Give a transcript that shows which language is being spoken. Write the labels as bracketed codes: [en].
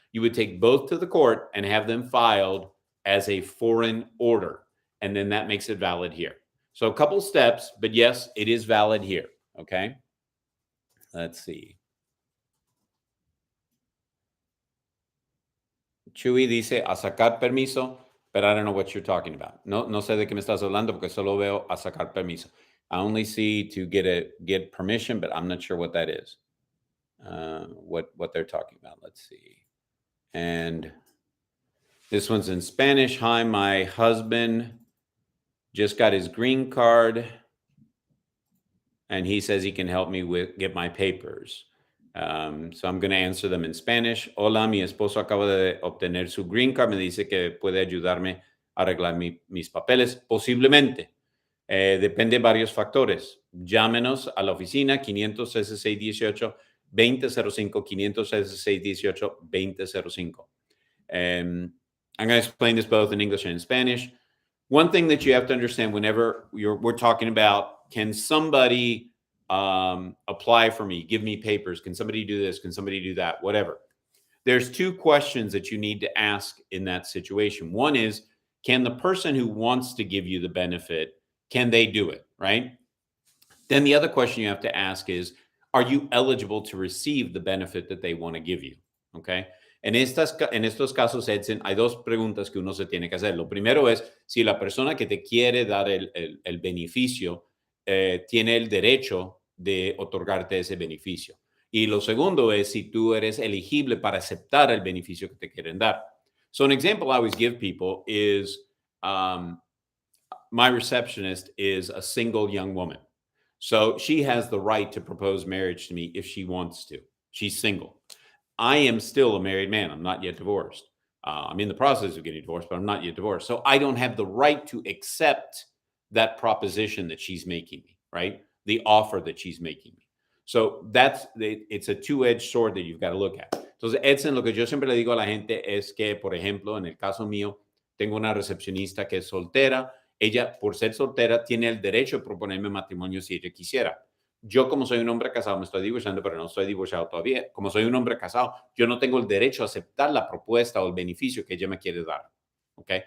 [en] You would take both to the court and have them filed as a foreign order. And then that makes it valid here. So a couple steps, but yes, it is valid here. Okay. Let's see. Chuy [es] dice a sacar permiso, [en] but I don't know what you're talking about. [es] No sé de qué me estás hablando porque solo veo a sacar permiso. [en] I only see to get permission, but I'm not sure what that is. What they're talking about. Let's see. And this one's in Spanish. Hi, my husband just got his green card, and he says he can help me get my papers. So I'm going to answer them in Spanish. [es] Hola, mi esposo acaba de obtener su green card. Me dice que puede ayudarme a arreglar mis papeles. Posiblemente. Depende de varios factores. Llámenos a la oficina 566-18-2005, 566-18-2005. [en] I'm going to explain this both in English and in Spanish. One thing that you have to understand whenever we're talking about, can somebody apply for me, give me papers? Can somebody do this? Can somebody do that? Whatever. There's two questions that you need to ask in that situation. One is, can the person who wants to give you the benefit, can they do it, right? Then the other question you have to ask is, are you eligible to receive the benefit that they want to give you? Okay. [es] En estos casos, Edson, hay dos preguntas que uno se tiene que hacer. Lo primero es si la persona que te quiere dar el beneficio tiene el derecho de otorgarte ese beneficio. Y lo segundo es si tú eres elegible para aceptar el beneficio que te quieren dar. [en] So an example I always give people is my receptionist is a single young woman. So she has the right to propose marriage to me if she wants to. She's single. I am still a married man. I'm not yet divorced. I'm in the process of getting divorced, but I'm not yet divorced. So I don't have the right to accept that proposition that she's making me, right? The offer that she's making me. So it's a two-edged sword that you've got to look at. [es] Entonces, Edson, lo que yo siempre le digo a la gente es que, por ejemplo, en el caso mío, tengo una recepcionista que es soltera. Ella, por ser soltera, tiene el derecho de proponerme matrimonio si ella quisiera. Yo, como soy un hombre casado, me estoy divorciando, pero no estoy divorciado todavía. Como soy un hombre casado, yo no tengo el derecho a aceptar la propuesta o el beneficio que ella me quiere dar. ¿Ok?